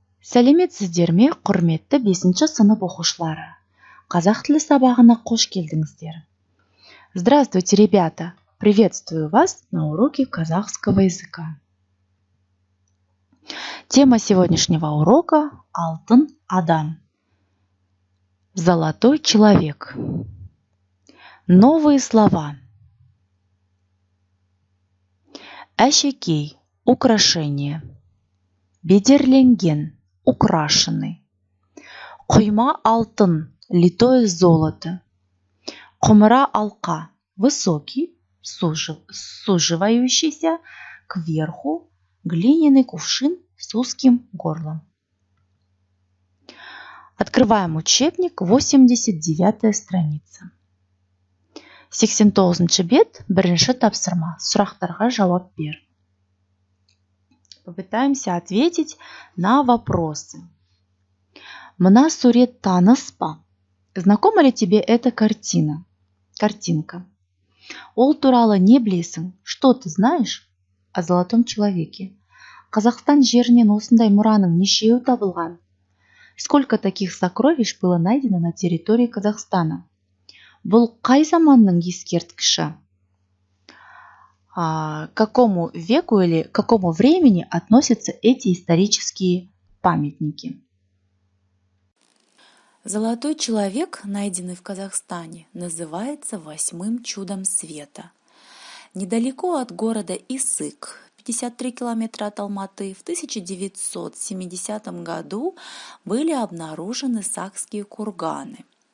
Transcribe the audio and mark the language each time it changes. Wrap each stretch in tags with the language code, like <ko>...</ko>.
<kk>Сәлеметсіздер ме, құрметті 5-ші сынып оқушылары? Қазақ тілі сабағына қош келдіңіздер.</kk> <ru>Здравствуйте, ребята! Приветствую вас на уроке казахского языка. Тема сегодняшнего урока – Алтын адам. Золотой человек. Новые слова.</ru> <kk>Әшекей –</kk> <ru>украшение.</ru> <kk>Бедерленген –</kk> <ru>украшенный.</ru> <kk>Құйма алтын –</kk> <ru>литое золото.</ru> <kk>Құмыра алқа</kk> <ru>– высокий, суживающийся кверху, глиняный кувшин с узким горлом. Открываем учебник, 89-я страница.</ru> <kk>89-ші бет, бірінші тапсырма. Сұрақтарға жауап бер.</kk> <ru>Попытаемся ответить на вопросы.</ru> <kk>Мына сурет таныс па?</kk> <ru>Знакома ли тебе эта картинка?</ru> <kk>Ол туралы не білесің?</kk> <ru>Что ты знаешь о золотом человеке?</ru> <kk>Қазақстан жерінен осындай мұраның нешеуі табылған?</kk> <ru>Сколько таких сокровищ было найдено на территории Казахстана?</ru> <kk>Бұл қай заманның ескерткіші?</kk> <ru>К какому веку или к какому времени относятся эти исторические памятники? Золотой человек, найденный в Казахстане, называется 8-м чудом света. Недалеко от города Исык, 53 километра от Алматы, в 1970 году были обнаружены сакские курганы.</ru>